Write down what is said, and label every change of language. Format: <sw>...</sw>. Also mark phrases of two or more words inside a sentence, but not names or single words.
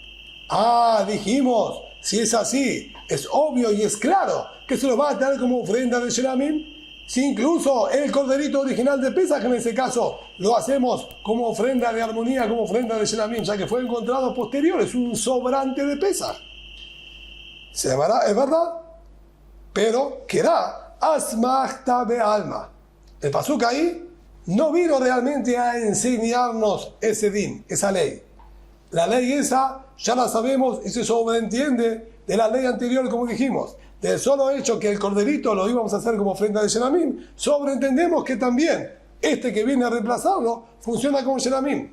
<es>Dijimos, si es así, es obvio y es claro que se lo va a traer como ofrenda de Shelamim. Si incluso el corderito original de Pesaj, en ese caso, lo hacemos como ofrenda de armonía, como ofrenda de Shelamim, ya que fue encontrado posterior, es un sobrante de Pesaj. Se llamará, es verdad, pero querá</es> <arc>אסמכתא בעלמא.</arc> <es>El pasuk ahí no vino realmente a enseñarnos ese din, esa ley. La ley esa ya la sabemos y se sobreentiende de la ley anterior, como dijimos. Del solo hecho que el corderito lo íbamos a hacer como ofrenda de Shelamim, sobreentendemos que también este que viene a reemplazarlo funciona como Shelamim.</es>